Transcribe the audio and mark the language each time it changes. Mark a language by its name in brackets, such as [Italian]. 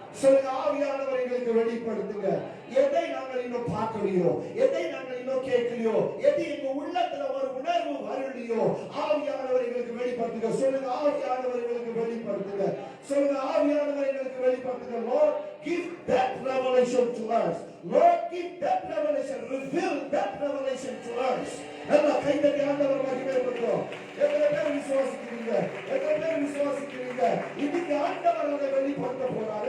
[Tamil] சொல்லுங்க, ஆவியானவர் எங்களுக்கு வெளிப்படுத்துங்க. எதை நாங்கள் இன்னும் பார்க்கலையோ, எதை நாங்கள் இன்னும் கேட்கலையோ, எது எங்க உள்ளத்துல ஒரு உணர்வு வரலையோ, ஆவியானவர் எங்களுக்கு வெளிப்படுத்துங்க. சொல்லுங்க, ஆவியானவர் எங்களுக்கு வெளிப்படுத்துங்க. சொல்லுங்க, ஆவியானவர் எங்களுக்கு வெளிப்படுத்துங்க. [English] Lord, give that revelation to us. Lord, give that revelation. Reveal that revelation to us. [Tamil] நல்லா கைதட்டி ஆண்டவர் மகிமைப்படுத்தும். எத்தனை பேர் விசுவாசிக்கிறீங்க? எத்தனை பேர் விசுவாசிக்கிறீங்க? இன்னைக்கு ஆண்டவர் அதை வெளிப்படுத்த போறார்.